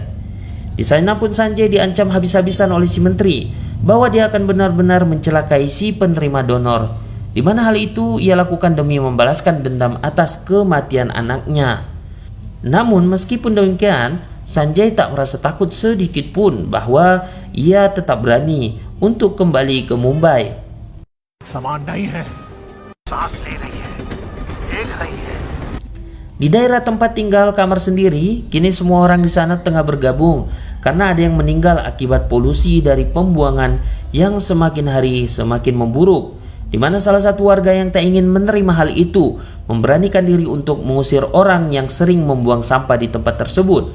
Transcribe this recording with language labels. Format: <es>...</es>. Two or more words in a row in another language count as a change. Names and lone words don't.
<id>Di sana pun Sanjay diancam habis-habisan oleh si menteri bahwa dia akan benar-benar mencelakai si penerima donor, di mana hal itu ia lakukan demi membalaskan dendam atas kematian anaknya. Namun meskipun demikian, Sanjay tak merasa takut sedikit pun bahwa ia tetap berani untuk kembali ke Mumbai.</id> <hi>सामान नहीं है सांस ले रही है देख रही है</hi> <id>Di daerah tempat tinggal kamar sendiri, kini semua orang di sana tengah bergabung karena ada yang meninggal akibat polusi dari pembuangan yang semakin hari semakin memburuk, di mana salah satu warga yang tak ingin menerima hal itu memberanikan diri untuk mengusir orang yang sering membuang sampah di tempat tersebut.</id>